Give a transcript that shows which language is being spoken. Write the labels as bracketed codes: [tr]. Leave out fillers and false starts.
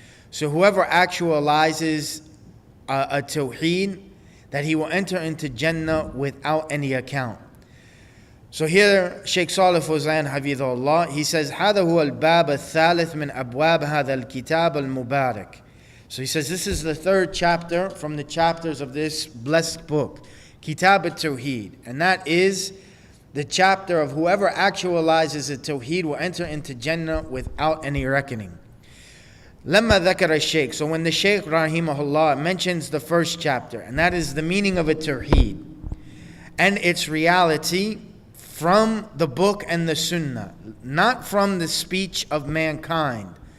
[en] So whoever actualizes a Tawheed, that he will enter into Jannah without any account. So here Shaykh Saalih al-Fawzan Hafidhahullah, he says [ar] هذا هو الباب الثالث من أبواب هذا الكتاب المبارك. [en] So he says this is the third chapter from the chapters of this blessed book, Kitab at-Tawheed. And that is the chapter of whoever actualizes the Tawheed will enter into Jannah without any reckoning. [ar] لما ذكر الشيخ, [en] so when the Shaykh rahimahullah mentions the first chapter, and that is the meaning of at-Tawheed and its reality from the book and the Sunnah, not from the speech of mankind.